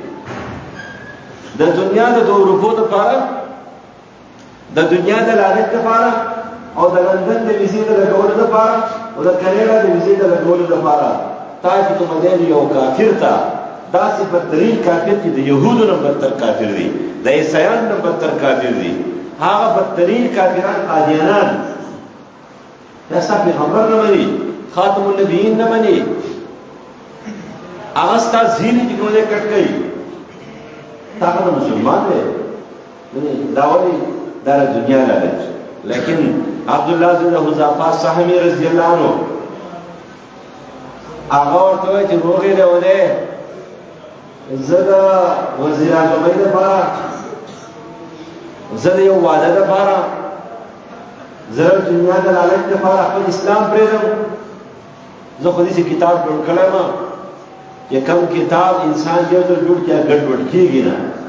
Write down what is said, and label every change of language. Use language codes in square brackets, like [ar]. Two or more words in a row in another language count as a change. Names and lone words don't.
[ps] د دنیا د دوه روپو لپاره د دنیا د لعنت لپاره او د لندن د ویزې د لګولو لپاره او د کاناډا د ویزې د لګولو لپاره تا چې کوم دی یو کافر ته داسې بدترین کافر چې د یهودو نه بدتر کافر دی د عیسایانو نه بدتر کافر دی هغه بدترین کافران قادیانان دا ستا پیغمبر نه مني خاتم النبیین نه مني هغه ستا زیري چې کوم دی کټ کوي تا هغه مسلمان دی دا ولې دا دنیا لالچ لیکن عبداللہ بن حذافہ السہمی [ar] رضی اللہ عنہ [ps] آغا ورته وایي چې روغې راولې زه د وزیر اعظمۍ لپاره زه د یو واده لپاره زه د دنیا د لالچ لپاره خپل اسلام پرېږدم زه خو داسې کتاب جوړ کړی یم چې کوم کتاب انسان یو ځل جوړ کړي ګډوډ کېږي نه